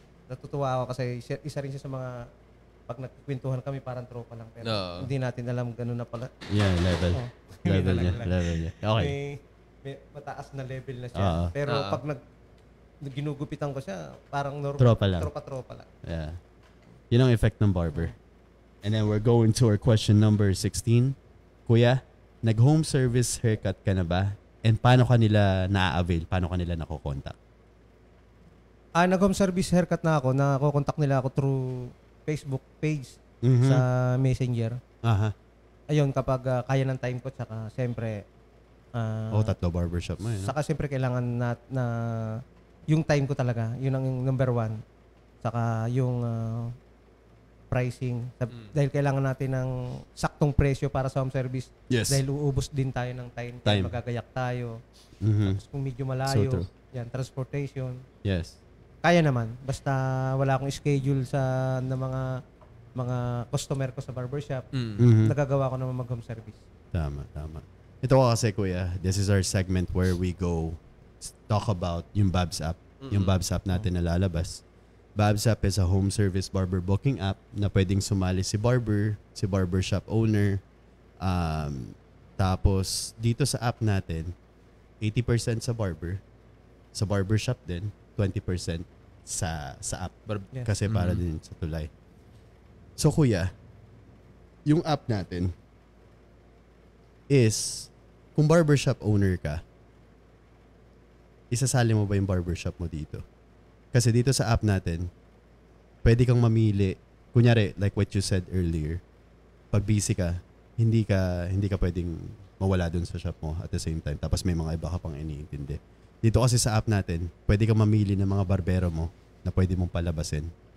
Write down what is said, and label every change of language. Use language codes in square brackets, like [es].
[tl] Natutuwa ako kasi isa rin siya sa mga pag nagkikwentuhan kami parang tropa lang pero Oo. hindi natin alam gano'n na pala. [en] Yeah, level. [tl] Oo. Level niya. Nalaglag. Level niya. Okay. May mataas na level na siya. Oo. Pero Oo. pag ginugupitan ko siya, parang normal. Tropa lang. Tropa lang. Yeah. Yun ang effect ng barber. [en] And then we're going to our question number 16. [tl] Kuya, nag-home service haircut ka na ba? And paano ka nila na-avail? Paano ka nila nakokontak? Nag-home service haircut na ako. Nakokontak nila ako through Facebook page Mhm. sa Messenger. Aha. Ayun, kapag kaya ng time ko, tsaka siyempre, Tatlo barbershop mo yun. saka siyempre kailangan na yung time ko talaga, yun ang number one. Saka yung pricing. Dahil kailangan natin ng saktong presyo para sa home service. [en] Yes. [tl] Dahil uubos din tayo ng time. [en] Time. [tl] Magagayak tayo. Mhm. Tapos kung medyo [en] So [tl] malayo, [en] true. [tl] yan, transportation. [en] Yes. [tl] Kaya naman. Basta wala akong schedule na mga customer ko sa barbershop. Mhm. Nagagawa ko naman mag-home service. Tama. Ito ko kasi, kuya, [en] this is our segment where we go talk about yung Babs app. [tl] Yung Babs app natin na lalabas. Babs app [en] is a home service barber booking app [tl] na pwedeng sumali si barbershop owner. Tapos, dito sa app natin, 80% sa barbershop din, 20% sa app. Yeah. Kasi para din sa tulay. So, kuya, yung app natin is, kung barbershop owner ka, isasali mo ba yung barbershop mo dito? Kasi dito sa app natin, pwede kang mamili. Kunyari, [en] like what you said earlier, [tl] pag busy ka, hindi ka pwedeng mawala dun sa shop mo [en] at the same time. [tl] Tapos may mga iba ka pang iniintindi. Dito kasi sa app natin, pwede kang mamili ng mga barbero mo na pwede mong palabasin.